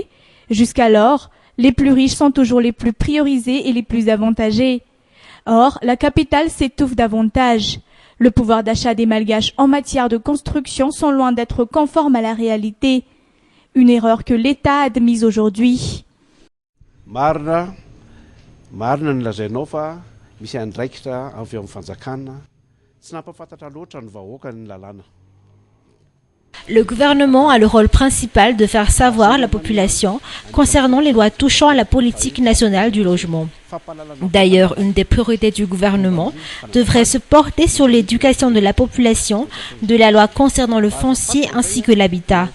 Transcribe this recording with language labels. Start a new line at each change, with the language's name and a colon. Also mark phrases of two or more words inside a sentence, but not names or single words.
French: Jusqu'alors, les plus riches sont toujours les plus priorisés et les plus avantagés. Or, la capitale s'étouffe davantage. Le pouvoir d'achat des Malgaches en matière de construction sont loin d'être conformes à la réalité. Une erreur que l'État a admise aujourd'hui.
Malagasy: Marina ny lazainao fa misy andraikitra avy amin'ny fanjakana tsy nampafantatra loatra ny vahoaka ny lalàna.
French: Le gouvernement a le rôle principal de faire savoir à la population concernant les lois touchant à la politique nationale du logement. D'ailleurs, une des priorités du gouvernement devrait se porter sur l'éducation de la population de la loi concernant le foncier ainsi que l'habitat.